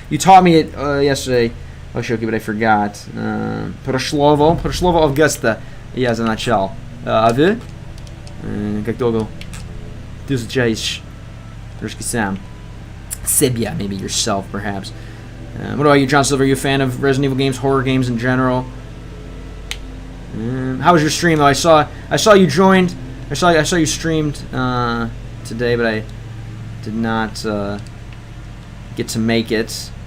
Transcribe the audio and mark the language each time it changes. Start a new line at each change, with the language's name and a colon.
English: You taught me it yesterday, Oshoki, but I forgot.
Russian: Прошлого Августа я начал. А вы? Как долго ты изучаешь русский сам? Себя,
English: maybe yourself, perhaps. What about you, John Silver? Are you a fan of Resident Evil games, horror games in general? How was your stream, though? I saw you joined. I saw you streamed today, but I did not get to make it.